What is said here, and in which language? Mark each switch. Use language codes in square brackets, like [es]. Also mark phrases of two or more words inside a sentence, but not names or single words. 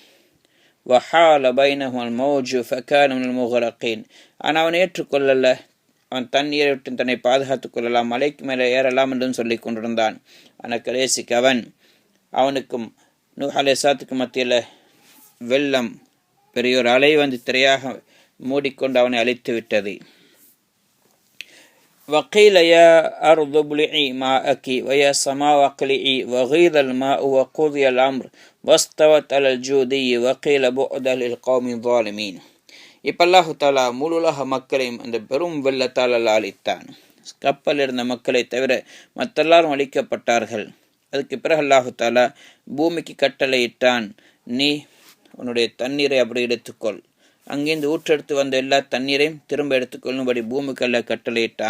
[ar] وحال بينهما الموج فكان من المغرقين, [ta] ஆனால் அவன் ஏற்றுக்கொள்ளல. அவன் தண்ணீரை விட்டு தன்னை பாதுகாத்துக் கொள்ளலாம், மலைக்கு மேலே ஏறலாம் என்றும் சொல்லி கொண்டிருந்தான். ஆனால் கடைசிக்கு அவனுக்கும் நூஹ் அலைஹிஸ்ஸலாத்துக்கு மத்தியில் வெள்ளம் பெரியோர் அலை வந்து திரையாக மூடிக்கொண்டு அவனை அழித்து விட்டது. [ar] وقيل يا أرض ابلعي ماءك ويا سماء اقلعي وغيض الماء وقضي الأمر واستوت على الجودي وقيل بعدا للقوم الظالمين. [ta] இப்போ [ar] الله تعالى [ta] முழு உலக மக்களையும் அந்த பெரும் வெள்ளத்தால் அழித்தான். கப்பல் இருந்த மக்களை தவிர மற்ற எல்லாரும் அழிக்கப்பட்டார்கள். அதுக்கு பிறகு [ar] الله تعالى [ta] பூமிக்கு கட்டளையிட்டான், நீ உன்னுடைய தண்ணீரை அப்படி எடுத்துக்கொள், அங்கிருந்து ஊற்றெடுத்து வந்த எல்லா தண்ணீரையும் திரும்ப எடுத்துக்கொள்ளும்படி பூமிக்கெல்லாம் கட்டளையிட்டான்.